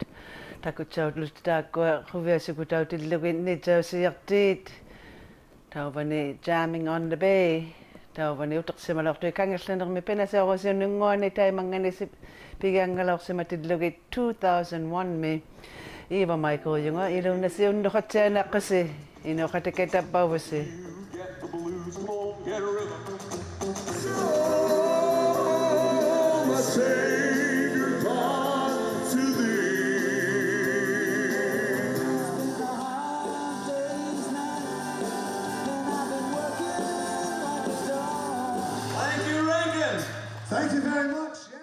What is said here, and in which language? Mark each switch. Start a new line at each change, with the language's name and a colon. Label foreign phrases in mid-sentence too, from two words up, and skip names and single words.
Inuktitut: takutsautlut taakkua ruviasukutautilluginni tausiartiit tauvani
English: jamming on the bay
Inuktitut: tauvani utersimalortui kangerlanermi pinasaorisiunnunguani taimangani pigiangalorsimatillugit 2001 mi iva maikuujunga ilunnasiunnuqatsianaqqasi inuqatiketappauvusi.
English: Thank you very much.